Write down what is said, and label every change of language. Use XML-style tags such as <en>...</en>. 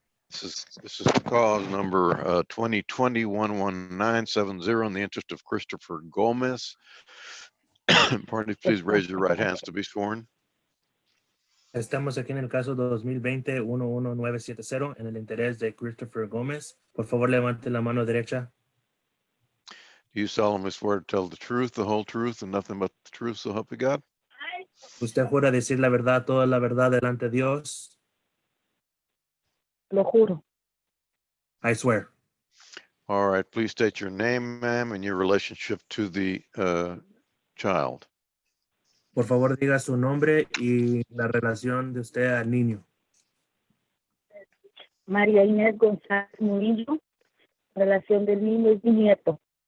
<en>This is cause number 2020-11970 in the interest of Christopher Gomez. Parties, please raise your right hands to be sworn.</en> <es>Estamos aquí en el caso 2020-11970 en el interés de Christopher Gómez. Por favor, levante la mano derecha.</es> <en>Do you solemnly swear to tell the truth, the whole truth, and nothing but the truth, so help you God?</en> <es>¿Usted jura decir la verdad, toda la verdad delante de Dios? Lo juro.</es> <en>I swear. All right, please state your name, ma'am, and your relationship to the child.</en> <es>Por favor, diga su nombre y la relación de usted al niño. María Inés González Murillo. Relación del niño es mi nieto.</es>